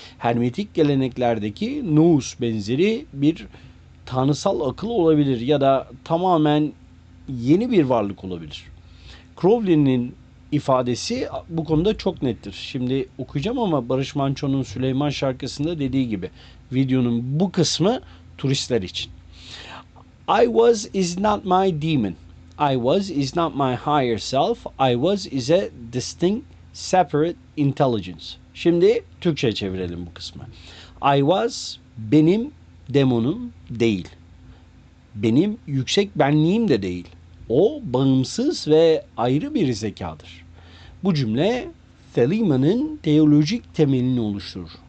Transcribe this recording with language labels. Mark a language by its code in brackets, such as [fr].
[tr] Hermetik geleneklerdeki Nous benzeri bir tanrısal akıl olabilir ya da tamamen yeni bir varlık olabilir. Crowley'nin ifadesi bu konuda çok nettir. Şimdi okuyacağım ama Barış Manço'nun Süleyman şarkısında dediği gibi videonun bu kısmı turistler için. [en] I was is not my demon. I was is not my higher self. I was is a distinct separate intelligence. [tr] Şimdi Türkçe çevirelim bu kısmı. I was benim demonum değil. Benim yüksek benliğim de değil. O bağımsız ve ayrı bir zekadır. Bu cümle Thelima'nın teolojik temelini oluşturur.